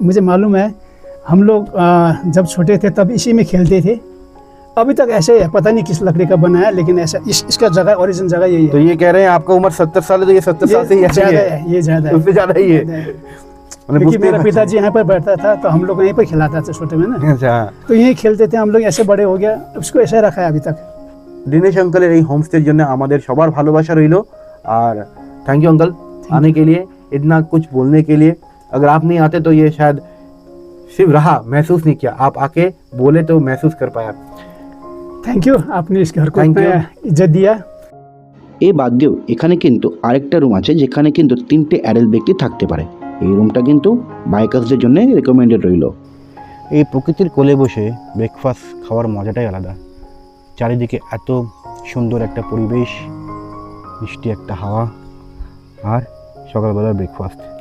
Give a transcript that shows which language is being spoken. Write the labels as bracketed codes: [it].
[hi] मुझे मालूम है, हम लोग जब छोटे थे तब इसी में खेलते थे, अभी तक ऐसे है, पता नहीं किस लकड़ी का बना है, लेकिन ऐसा इसका जगह, ओरिजिन जगह यही है। तो ये कह रहे हैं आपका उम्र 70 साल है, तो ये 70 साल से ज़्यादा है, ये ज़्यादा है, उससे ज़्यादा ही है। क्योंकि मेरा पिताजी यहाँ पर बैठता था, तो हम लोग यहीं पर खिलाता था छोटे में ना। अच्छा। तो यहीं खेलते थे हम लोग, ऐसे बड़े हो गया, उसको ऐसे रखा है अभी तक। [bn] दिनेश अंकलेर এই হোমস্টের জন্য আমাদের সবার ভালোবাসা রইল, আর থ্যাংক ইউ [hi] अंकल आने के लिए। इतना कुछ बोलने के लिए। अगर आप नहीं आते तो ये शायद सिर्फ रहा, महसूस नहीं किया। आप आके बोले तो महसूस कर पाया। थैंक यू, आपने इस घर को [en] Thank [hi] इतना [en] you. [hi] इज्जत दिया। [bn] এ বাদ দিয়েও এখানে কিন্তু আরেকটা রুম আছে যেখানে কিন্তু 3টে অ্যাডাল্ট ব্যক্তি থাকতে পারে। এই রুমটা কিন্তু বাইকার্সদের জন্য রেকমেন্ডেড রইল। এই প্রকৃতির কোলে বসে ব্রেকফাস্ট খাওয়ার মজাটাই আলাদা। চারিদিকে এত সুন্দর একটা পরিবেশ, মিষ্টি একটা হাওয়া, আর সকালবেলার ব্রেকফাস্ট।